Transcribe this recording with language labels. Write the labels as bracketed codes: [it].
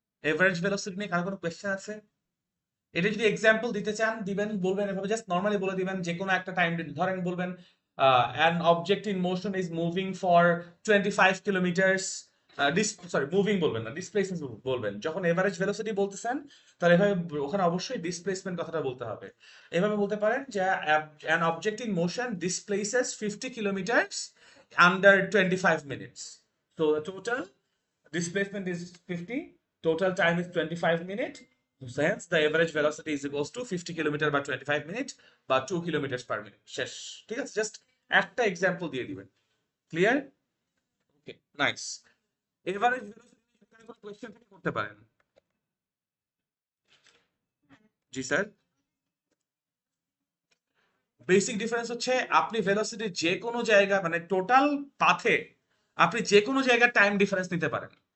[bn] Average velocity নিয়ে কারো কোনো কোয়েশ্চেন আছে? এটা যদি এক্সাম্পল দিতে চান দিবেন, বলবেন এভাবে, জাস্ট নর্মালি বলে দিবেন যে কোনো একটা টাইম, ধরেন বলবেন [en] an object in motion is moving for 25 kilometers, [bn] sorry moving বলবেন না, ডিসপ্লেসমেন্ট বলবেন। যখন এভারেজ ভেলোসিটি বলতেছেন, তাহলে এভাবে ওখানে অবশ্যই ডিসপ্লেসমেন্ট কথাটা বলতে হবে। এভাবে বলতে পারেন যে [en] an object in motion displaces 50 kilometers under 25 minutes, so the total displacement is 50, total time is 25 minutes. So hence the average velocity is equals to 50 [bn] kilometre বা 25 মিনিট বা 2 কিলোমিটার পার মিনিট। শেষ। ঠিক আছে, জাস্ট একটা example দিয়ে দিবেন। Clear? ওকে, nice. Average velocity question থেকে করতে পারেন। জি স্যার। বেসিক ডিফারেন্স হচ্ছে আপনি ভেলোসিটি যে কোনো জায়গা মানে টোটাল পাথে আপনি যে কোনো জায়গার টাইম ডিফারেন্স নিতে পারেন।